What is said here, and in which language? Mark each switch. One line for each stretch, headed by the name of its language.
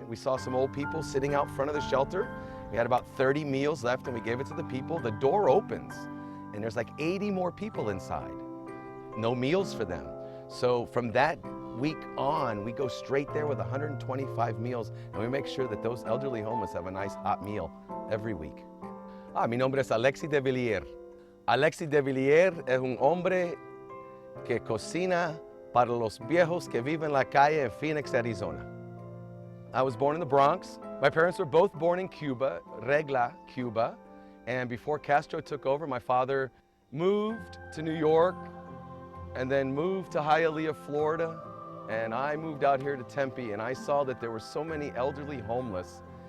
English: We saw some old people sitting out front of the shelter. We had about 30 meals left, and we gave it to the people. The door opens, and there's like 80 more people inside. No meals for them. So from that week on, we go straight there with 125 meals, and we make sure that those elderly homeless have a nice hot meal every week.
Spanish: Mi nombre es Alexi Devilliers. Alexi Devilliers es un hombre que cocina para los viejos que viven en la calle en Phoenix, Arizona.
English: I was born in the Bronx. My parents were both born in Cuba, Regla, Cuba. And before Castro took over, my father moved to New York and then moved to Hialeah, Florida. And I moved out here to Tempe, and I saw that there were so many elderly homeless.